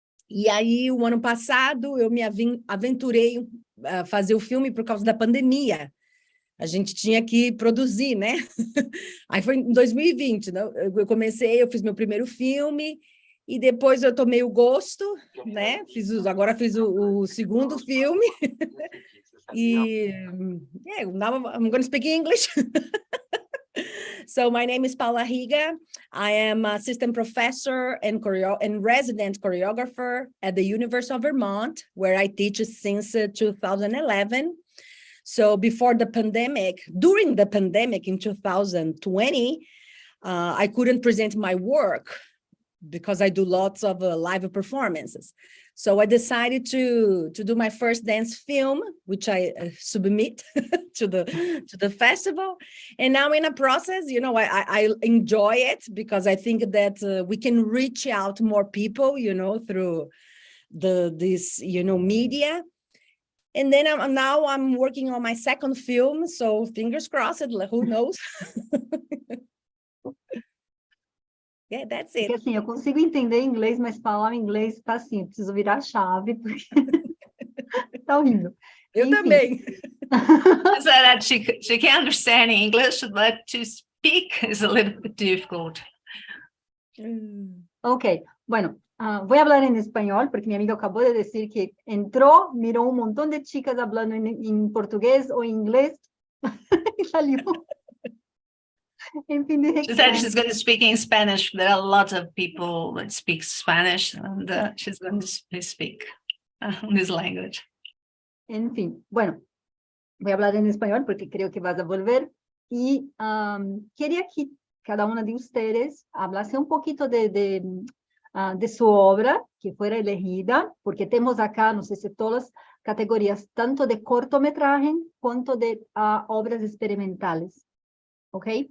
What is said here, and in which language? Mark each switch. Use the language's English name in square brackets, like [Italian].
[Portuguese] E aí, o ano passado, eu me aventurei a fazer o filme por causa da pandemia. A gente tinha que produzir, né? Aí foi em 2020, né? Eu fiz meu primeiro filme, e depois eu tomei o gosto, né? Agora fiz o segundo filme. [English] E now I'm going to speak English. So my name is Paula Riga. I am assistant professor and resident choreographer at the University of Vermont, where I teach since 2011. So before the pandemic, during the pandemic in 2020, I couldn't present my work because I do lots of live performances. So I decided to do my first dance film, which I submit to the festival. And now in a process, you know, I enjoy it because I think that we can reach out more people, you know, through this, you know, media. And then I'm working on my second film, so fingers crossed, who knows? Yeah, that's it. [Portuguese] Porque assim, eu consigo entender inglês, mas falar inglês está assim, eu preciso virar a chave, porque tá horrível. Eu também. [English] So that she can understand English, but to speak is a little bit difficult. [Spanish] Ok, bueno, voy a hablar en español, porque mi amigo acabó de decir que entró, miró un montón de chicas hablando en portugués o inglés, y salió. En fin, [English] She said she's going to speak in Spanish. There are a lot of people that speak Spanish, and she's going to speak this language. [Spanish] En fin, bueno, voy a hablar en español porque creo que vas a volver. Y quería que cada una de ustedes hablase un poquito de su obra que fuera elegida, porque tenemos acá, no sé si todas las categorías, tanto de cortometraje cuanto de obras experimentales. ¿Ok?